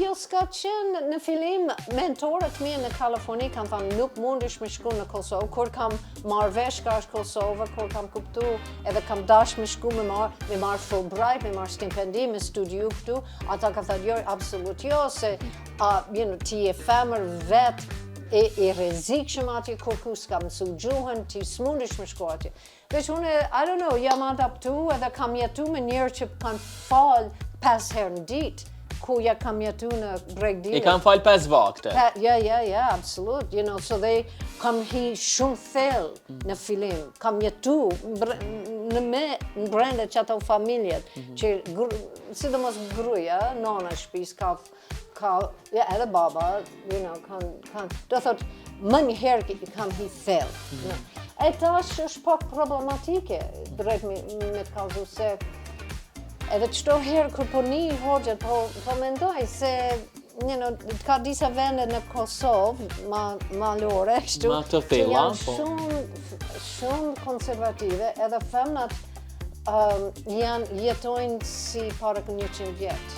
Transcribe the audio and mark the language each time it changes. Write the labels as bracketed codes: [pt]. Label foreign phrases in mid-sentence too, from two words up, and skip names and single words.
[sq] Jo, s'ka qenë në fillim mentorët mi në Kaliforni kanë thënë nuk mundesh me shku në Kosovë, kur kam marrë vesh ka është Kosovë, kur kam kuptu edhe kam dash me shku me marrë Fulbright, me marrë stipendim, me studiu këtu, ata ka thënë jo, absolut jo, se ti je femër vetë e rrezikshëm atje kur ku s'ka mësu gjuhën, ti s'mundesh me shku atje. Veç unë, [en] I don't know, [sq] jam adaptu edhe kam jetu me njerë që kanë fal 5 herë në ditë, ku ja kam jetu në bregdire. I kam fal 5 vakte. Ja, absolut. [en] You know, so they [sq] kam hi shumë thellë në fillim. Kam jetu në brenda që ato familjet, që sidomos gruaja, nona shtëpis edhe baba, [en] you know, [sq] do thot, më njëherë kam hi thellë. E tash është pak problematike, drejt me të kallzu se edhe çdo herë kur po një hoxhat po mendoj se ka disa vende në Kosovë malore kështu që janë shumë konservative edhe femnat jetojnë si para 100 vjet.